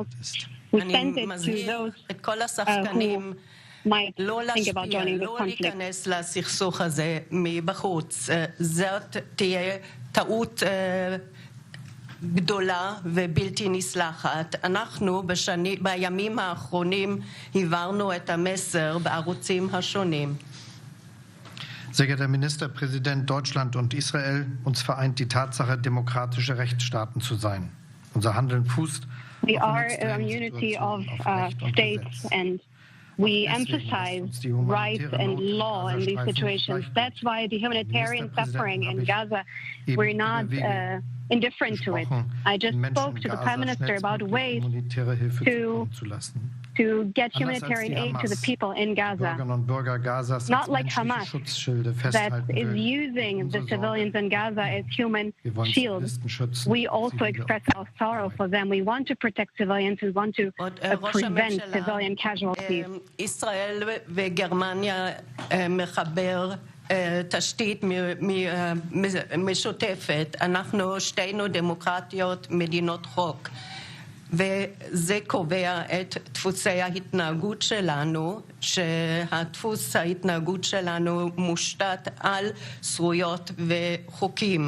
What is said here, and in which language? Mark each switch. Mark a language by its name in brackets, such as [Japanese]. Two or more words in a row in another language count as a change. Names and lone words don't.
[English] We sent it to those who might think about joining this conflict. [Hebrew] להיכנס לסכסוך הזה מבחוץ. זאת תהיה טעות גדולה ובלתי נסלחת. אנחנו בימים האחרונים העברנו את המסר בערוצים השונים. [German] Sehr geehrter Ministerpräsident, Deutschland und Israel, uns vereint die Tatsache, demokratische Rechtsstaaten zu sein. Unser Handeln fußt [English] We are a unity of states and We emphasize rights and law in these situations. That's why the humanitarian suffering in Gaza, we're not indifferent to it. I just spoke to the Prime Minister about ways to get humanitarian aid to the people in Gaza. Not like Hamas, that is using the civilians in Gaza as human shields. We also express our sorrow for them. We want to protect civilians. We want to prevent civilian casualties. [Hebrew] ישראל וגרמניה מחבר תשתית משותפת. אנחנו שתינו דמוקרטיות, מדינות חוק. וזה קובע את דפוסי ההתנהגות שלנו, שהדפוס ההתנהגות שלנו מושתת על זכויות וחוקים.